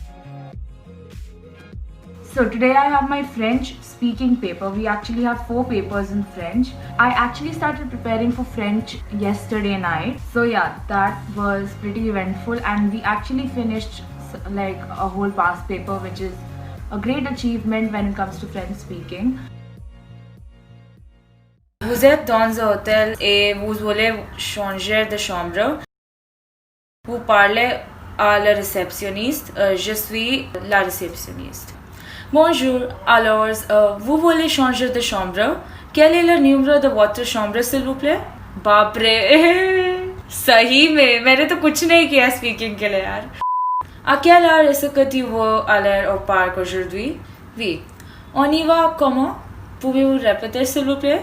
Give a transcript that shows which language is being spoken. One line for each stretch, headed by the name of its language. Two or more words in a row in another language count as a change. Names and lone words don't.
English: So today I have my French speaking paper. We actually have 4 papers in French. I actually started preparing for French yesterday night. So yeah, that was pretty eventful, and we actually finished like a whole past paper, which is a great achievement when it comes to French speaking.
French: Vous êtes dans un hôtel et vous voulez changer de chambre. Vous parlez à la réceptionniste. Je suis la réceptionniste. Bonjour, alors vous voulez changer de chambre? Quel est le numéro de votre chambre s'il vous plaît?
Hindi: बाप रे सही में मैंने तो कुछ नहीं किया स्पीकिंग के लिए यार.
French: À quelle heure est-ce que tu veux aller au parc aujourd'hui? Oui. On y va comment? Pouvez-vous répéter s'il vous plaît?